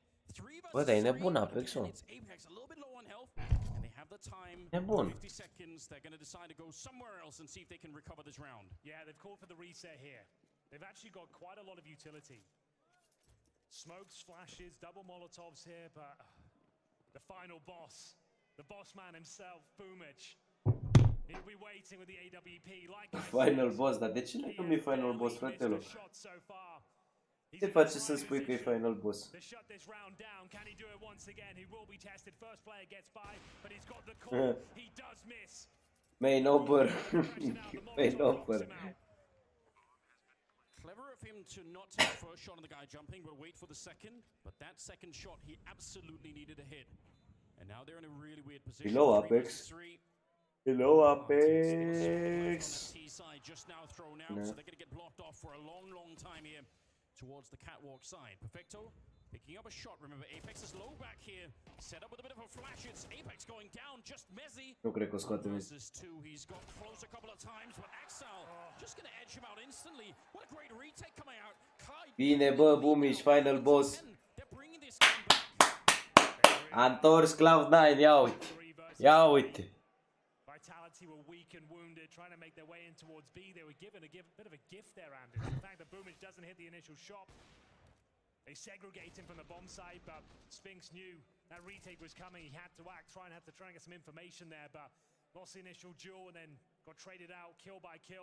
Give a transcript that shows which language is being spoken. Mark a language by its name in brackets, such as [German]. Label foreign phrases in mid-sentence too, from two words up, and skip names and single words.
[English] 3 [Romanian] Bă, dar e [English] versus 3, [Romanian] nebun [English] but Apex, again, [Romanian] mă. [English] it's Apex a little bit low on health, and they have the time. [Romanian] Nebun. [English] 50 seconds. They're going to decide to go somewhere else and see if they can recover this round. Yeah, they've called for the reset here. They've actually got quite a lot of utility. Smokes, flashes, double Molotovs here, but the final boss, the boss man himself, Boomich. He'll be waiting with the AWP like Final boss, [Romanian] dar de ce nu e [English] final boss, [Romanian] fratelo? Ce faci să spui că e [English] final boss? To shut this round down, can he do it once again? He will be tested. First player gets by, but he's got the call. He does miss. Main over. Main over. Clever of him to not take the first shot on the guy jumping, but wait for the second. But that second shot, he absolutely needed a hit. And now they're in a really weird position. Hello, Apex. Hello, Apex. T-side just now thrown out, so they're going to get blocked off for a long, long time here towards the catwalk side. Perfecto picking up a shot. Remember, Apex is low back here. Set up with a bit of a flash. It's Apex going down. Just Mezzi. [Romanian] Nu cred că o scoate Mezzi. [English] He's got close a couple of times, but Axel just going to edge him out instantly. What a great retake coming out. [Romanian] Bine, bă, Boomich, [English] final boss. [Romanian] A întors Cloud9, ia uite. Ia uite. [English] Vitality were weak and wounded, trying to make their way in towards B. They were given a bit of a gift there, Anders. The fact that Boomich doesn't hit the initial shot. They segregate him from the bomb site, but Sphinx knew that retake was coming. He had to act, try and get some information there, but lost the initial duel and then got traded out, kill by kill.